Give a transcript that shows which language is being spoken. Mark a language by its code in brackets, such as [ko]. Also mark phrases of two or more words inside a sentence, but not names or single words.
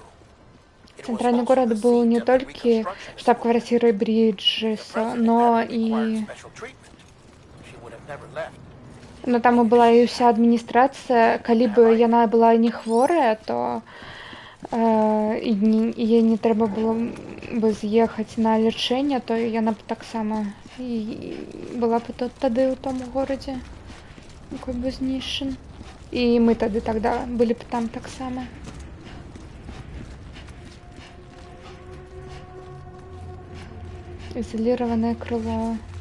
[ru] Центральный город был не только штаб-квартирой Бриджеса, но и... Но там и была и вся администрация. [be] Калі бы яна была не хворая, то ей не трэба было бы з'ехаць на лячэнне, то яна б таксама была б тады ў том горадзе, якой бы знішчан. І мы тады тогда былі б там таксама. [ru] Изолированное крыло.